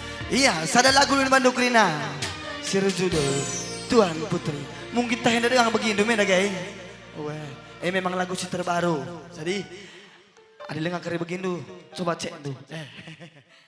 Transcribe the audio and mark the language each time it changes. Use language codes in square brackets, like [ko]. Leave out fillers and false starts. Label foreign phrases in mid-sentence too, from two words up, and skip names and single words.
[btx] Iya, sada lagu ni Bandung Krina. Sirjudul Tuan Putri. [id] Mungkin tak hendak dengan begini men guys. [btx] Memang lagu si terbaru. [id] Jadi ada lengan kari begini. Coba cek tuh.